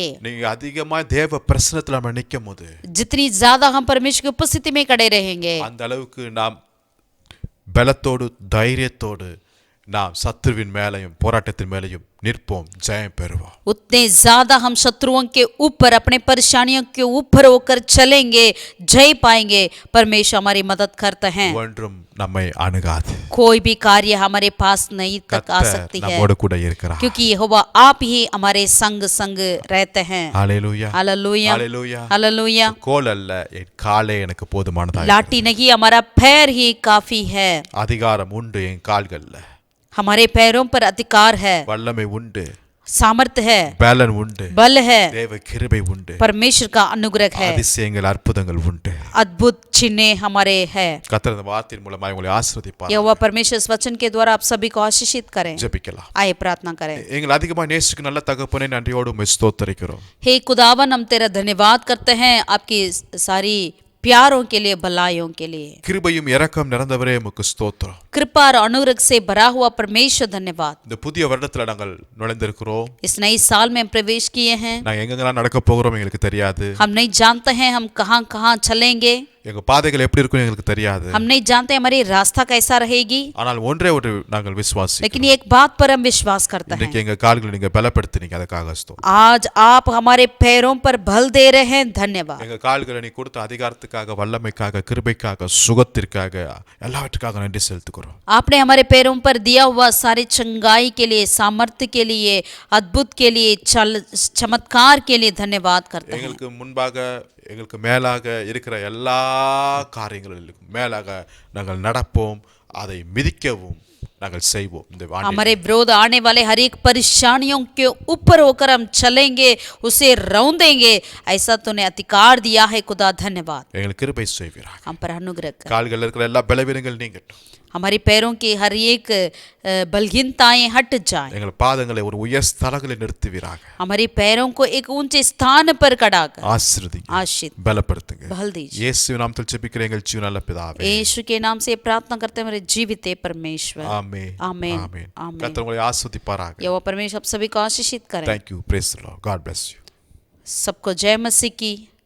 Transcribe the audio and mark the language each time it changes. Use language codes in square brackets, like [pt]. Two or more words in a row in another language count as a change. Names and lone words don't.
[ta] நீங்க அதிகமா தேவ பிரசன்னத்துல நம்ம நிக்கும்போது [hi] जितनी ज्यादा हम परमेश्वर की उपस्थिति में खड़े रहेंगे, [ta] அந்த அளவுக்கு நாம் பலத்தோடு தைரியத்தோடு நாம் சத்துருவின் மேலையும் போராட்டத்தின் மேலையும் நிற்போம், ஜெயம் பெறுவோம். [hi] उतने ज्यादा हम शत्रुओं के ऊपर अपने परेशानियों के ऊपर होकर चलेंगे, जय पाएंगे. परमेश्वर हमारी मदद करते हैं. [ta] ஒன்றும் நம்மை அணுகாது. [hi] कोई भी कार्य हमारे पास नहीं तक आ [ta] கர்த்தர் [hi] सकती है, [ta] நம்மோடு கூட இருக்கிறார். [hi] क्योंकि यहोवा आप ही हमारे संग संग रहते हैं. [ta] ஹalleluya. [hi] हालेलुया. [ta] ஹalleluya. [hi] हालेलुया. [ta] கோல் அல்ல, என் காலே எனக்கு போதுமானதா. [hi] लाठी नहीं, हमारा पैर ही काफी है. [ta] அதிகாரம் உண்டு என் கால்கள்ல. [hi] हमारे पैरों पर अधिकार है, [ta] வல்லமை உண்டு, [hi] सामर्थ्य है, [ta] பலன் உண்டு, [hi] बल है, [ta] தேவ கிருபை உண்டு, [hi] परमेश्वर का अनुग्रह है, [ta] அதிசயங்கள் அற்புதங்கள் உண்டு. [hi] अद्भुत चिन्ह हमारे है. [ta] கர்த்தர் இந்த வார்த்தையின் மூலமாக உங்களை ஆசீர்வதிப்பார். [hi] यहोवा परमेश्वर इस वचन के द्वारा आप सभी को आशीषित करें. [ta] ஜெபிக்கலாம். [hi] आए प्रार्थना करें. [ta] எங்களை அதிகமாக நேசிக்கும் நல்ல தகப்பனே, நன்றியோடு உம்மை ஸ்தோத்திரிக்கிறோம். [hi] हे खुदावन, हम तेरा धन्यवाद करते हैं आपकी सारी प्यारों के लिए, भलाइयों के लिए. [ta] கிருபையும் இரக்கம் நிறைந்தவரே உமக்கு ஸ்தோத்திரம். [hi] कृपा और अनुग्रह से भरा हुआ परमेश्वर धन्यवाद. [ta] இந்த புதிய வருடத்துல நாங்கள் நுழைந்திருக்கிறோம். [hi] इस नई साल में हम प्रवेश किए हैं. [ta] நாங்கள் எங்கெங்கெல்லாம் நடக்க போகிறோம் எங்களுக்கு தெரியாது. [hi] हम नहीं जानते हैं हम कहां कहां चलेंगे, [ta] எங்க பாதைகள் எப்படி இருக்கும் எங்களுக்கு தெரியாது. [hi] हम नहीं जानते हमारी रास्ता कैसा रहेगी, [ta] ஆனால் ஒன்றே ஒன்று நாங்கள் விசுவாசி. [hi] लेकिन एक बात पर हम विश्वास करते हैं. [ta] இன்னைக்கு எங்க கால்களை நீங்க பலப்படுத்தினீங்க, அதுக்காக ஸ்தோத்திரம். [hi] आज आप हमारे पैरों पर बल दे रहे हैं, धन्यवाद. [ta] எங்க கால்களை நீ கொடுத்த அதிகாரத்துக்காக, வல்லமைக்காக, கிருபைக்காக, சுகத்திற்காக, எல்லாவற்றுக்காக நன்றி செலுத்துகிறோம். [hi] आपने हमारे पैरों पर दिया हुआ सारी चंगाई के लिए, सामर्थ्य के लिए, अद्भुत के लिए, चमत्कार के लिए धन्यवाद करते हैं. [ta] எங்களுக்கு முன்பாக எங்களுக்கு மேலாக இருக்கிற எல்லா காரியங்களிலும் மேலாக நாங்கள் நடப்போம், அதை மிதிக்கவும் நாங்கள் செய்வோம். இந்த [hi] हमारे विरोध आने वाले हर एक परेशानियों के ऊपर होकर हम चलेंगे, उसे रौंदेंगे. ऐसा तूने अधिकार दिया है खुदा, धन्यवाद. [ta] எங்களுக்கு கிருபை செய்வீராக. [hi] हम पर अनुग्रह कर. [ta] கால்களில் இருக்கிற எல்லா பலவீனங்கள் நீங்கட்டும். [hi] हमारी पैरों की हर एक बलहीनताएं हट जाएं. [ta] எங்கள் பாதங்களை ஒரு உயர் ஸ்தலங்களில் நிறுத்துவீராக. [hi] हमारी पैरों को एक ऊंचे स्थान पर खड़ा कर [ta] ஆசீர்வதிங்க, [hi] आशीष [ta] பலப்படுத்துங்க. [hi] बल दीजिए. [ta] இயேசு நாமத்தில் ஜெபிக்கிற எங்கள் ஜீவனுள்ள பிதாவே. [hi] यीशु के नाम से प्रार्थना करते हैं मेरे जीवित परमेश्वर. [ta] ஆமென். [hi] आमेन. [ta] ஆமென். [hi] आमेन. [ta] கர்த்தர் உங்களை ஆசீர்வதிப்பாராக. [hi] यहोवा परमेश्वर आप सभी को आशीषित करें. [en] Thank you. Praise the Lord. God bless you. [hi] सबको जय मसीह की.